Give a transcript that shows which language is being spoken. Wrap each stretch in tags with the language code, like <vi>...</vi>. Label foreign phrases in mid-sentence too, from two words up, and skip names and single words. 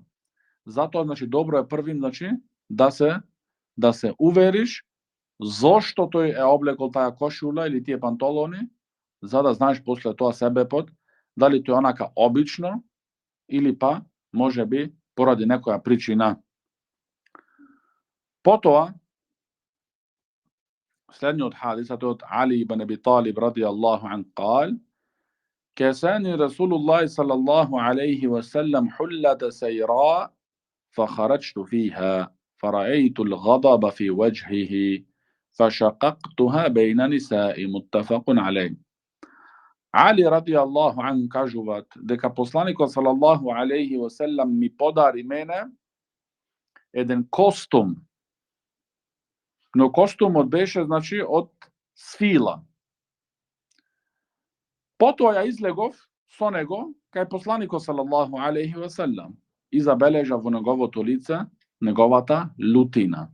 <mk>Затоа значи добро е првим значи да се увериш зошто тој е облекол таа кошула или тие пантолони, за да знаеш после тоа себепот дали тој онака обично или па може би поради некоја причина. Потоа следниот хадис од Али ибн Аби Талиб</mk> <ar>رضي الله عنه قال كساني رسول الله صلى الله عليه وسلم حلة سيراء فخرجت فيها فرأيت الغضب في وجهه فشققتها بين نساء متفق عليه.</ar> <mk>Али</mk> <ar>رضي الله عنه</ar> <mk>кажуваат дека посланикот</mk> <ar>صلى الله عليه وسلم</ar> <mk>ми подари мене еден костум. Но костумот беше значи од свила. Потоа ја излегов со него кај посланикот</mk> <ar>صلى الله عليه وسلم</ar> <mk>и забележа во неговото лице неговата лутина.</mk>